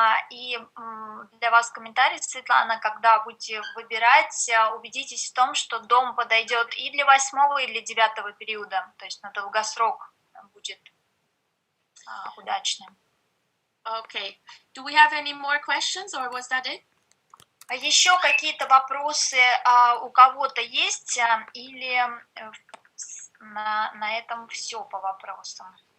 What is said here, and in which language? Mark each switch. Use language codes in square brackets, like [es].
[ru] И для вас комментарий, Светлана, когда будете выбирать, убедитесь в том, что дом подойдет и для 8-го, и для 9-го периода, то есть на долгосрок будет удачным. [en] Okay. Do we have any more questions, or was that it? [ru] Еще какие-то вопросы у кого-то есть, или на этом все по вопросам?